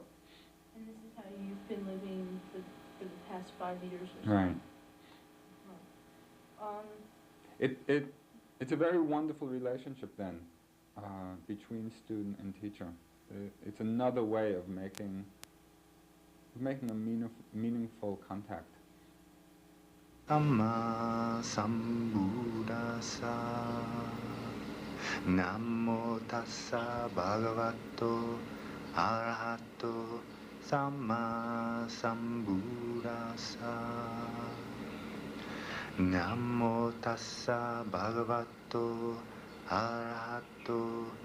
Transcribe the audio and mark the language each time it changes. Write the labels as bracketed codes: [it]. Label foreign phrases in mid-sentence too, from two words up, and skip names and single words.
[en] And this is how you've been living for the past 5 years or so? Right. Right. It's a very wonderful relationship then between student and teacher. It's another way of making a meaningful contact. [pi] Dhamma sambuddhassa Namo tassa bhagavato arahato Samma sambuddhassa Namo tassa bhagavato arahato